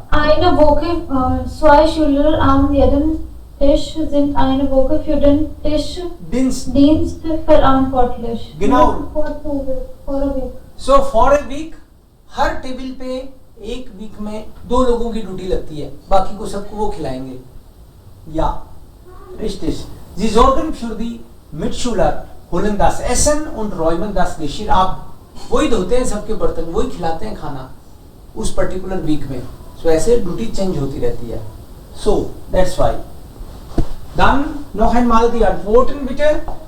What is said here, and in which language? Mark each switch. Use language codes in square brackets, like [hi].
[de] Eine Woche, zwei Schüler am jedem Tisch sind eine Woche für den Tischdienst verantwortlich. Genau. [en] For a week. So for a week, [hi] हर table पे एक week में 2 लोगों की duty लगती है, बाकी को सबको वो खिलाएंगे. [de] Ja, richtig. Sie sorgen für die Mitschüler, holen das Essen und räumen das Geschirr ab. [hi] वही धोते हैं सबके बर्तन, वही खिलाते हैं खाना उस पर्टिकुलर वीक में. सो ऐसे ड्यूटी चेंज होती रहती है. [en] So that's why. [de] Dann noch einmal die Antworten bitte.